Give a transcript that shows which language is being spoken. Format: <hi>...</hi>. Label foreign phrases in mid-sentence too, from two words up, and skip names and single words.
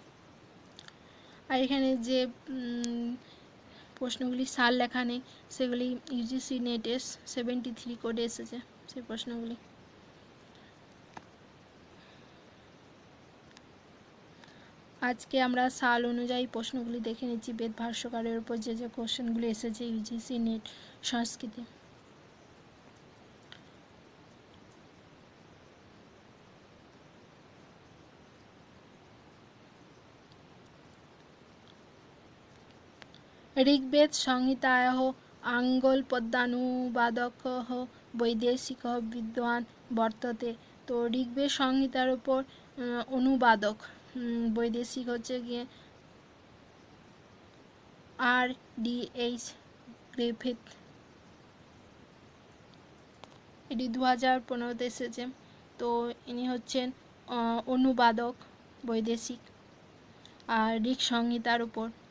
<bn>আর এখানে যে প্রশ্নগুলি সাল লেখা নেই, সেগুলি ইউজিসি নেট S73 কোডে এসেছে সেই প্রশ্নগুলি। আজকে আমরা সাল অনুযায়ী প্রশ্নগুলি দেখে নিচ্ছি বেদ ভাষ্যকারের উপর যে যে কোশ্চেনগুলি এসেছে ইউজিসি নেট সংস্কৃতে।</bn> <sa>ऋग्वेद संहितायाः आङ्ग्लपद्यानुवादकः वैदेशिकः विद्वान वर्तते।</sa> <bn>তো ঋগ্বেদ সংহিতার উপর অনুবাদক বৈদেশিক হচ্ছে গিয়ে R.D.H. গ্রিফিথ, এটি 2015-তে এসেছে। তো ইনি হচ্ছেন অনুবাদক বৈদেশিক আর ঋগ সংহিতার উপর।</bn>